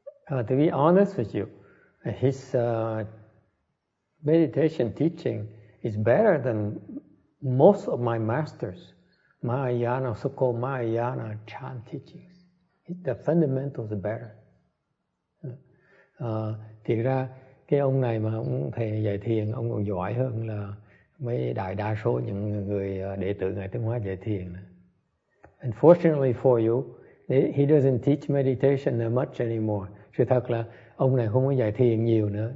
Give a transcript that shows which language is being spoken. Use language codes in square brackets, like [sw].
[en] To be honest with you, his meditation teaching is better than most of my masters, Mahayana, so-called Mahayana Chan teachings. The fundamentals are better. [vi] Thì ra cái ông này mà ông thầy dạy thiền, ông còn giỏi hơn là mấy đa số những người đệ tử Ngài Tiến Hóa dạy thiền. [en] Unfortunately for you, he doesn't teach meditation that much anymore. [vi] Sự thật là ông này không có dạy thiền nhiều nữa.